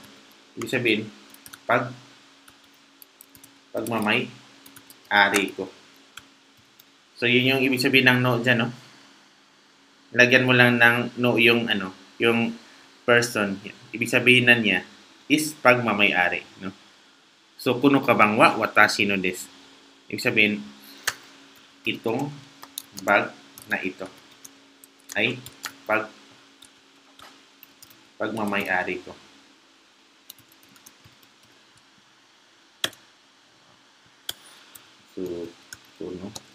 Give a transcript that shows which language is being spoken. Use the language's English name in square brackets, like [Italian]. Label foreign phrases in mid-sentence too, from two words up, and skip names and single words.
[Filipino] Ibig sabihin, pag mamay-ari ko. So, yun yung ibig sabihin ng no dyan, no? Lagyan mo lang ng no yung, ano, yung person. Ibig sabihin na niya is pag mamay-ari, no? [Japanese] So、この鞄は、私のです. [Filipino] Ibig sabihin, itong bag na ito ay pag mamay-ari ko. So, no?